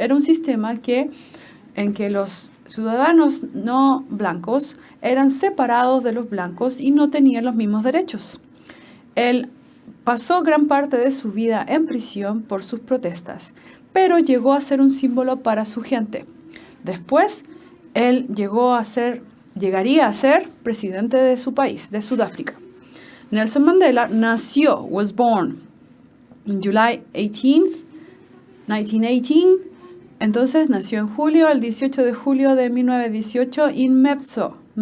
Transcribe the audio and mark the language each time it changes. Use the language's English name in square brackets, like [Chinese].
[Spanish] Era un sistema en que los ciudadanos no blancos eran separados de los blancos y no tenían los mismos derechos. Él pasó gran parte de su vida en prisión por sus protestas, pero llegó a ser un símbolo para su gente. Después, él llegaría a ser presidente de su país, de Sudáfrica. [English] Nelson Mandela was born on July 18th, 1918, [Spanish] Entonces nació en julio, el 18 de julio de 1918 en Mephisto.